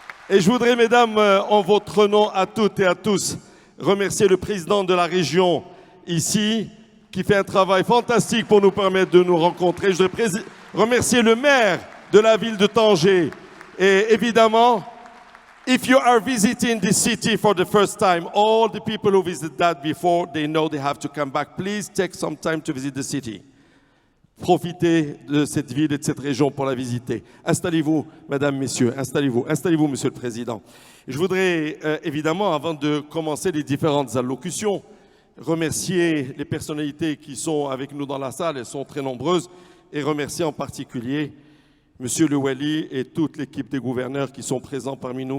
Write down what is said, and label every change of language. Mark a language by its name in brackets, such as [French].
[French] Et je voudrais, mesdames, en votre nom à toutes et à tous, remercier le président de la région ici, qui fait un travail fantastique pour nous permettre de nous rencontrer. Je voudrais remercier le maire de la ville de Tanger. Et évidemment, [English] if you are visiting this city for the first time, all the people who visited that before, they know they have to come back. Please take some time to visit the city. [French] Profitez de cette ville et de cette région pour la visiter. Installez-vous, mesdames, messieurs, installez-vous, monsieur le Président. Je voudrais évidemment, avant de commencer les différentes allocutions, remercier les personnalités qui sont avec nous dans la salle, elles sont très nombreuses, et remercier en particulier Monsieur le Wali et toute l'équipe des gouverneurs qui sont présents parmi nous.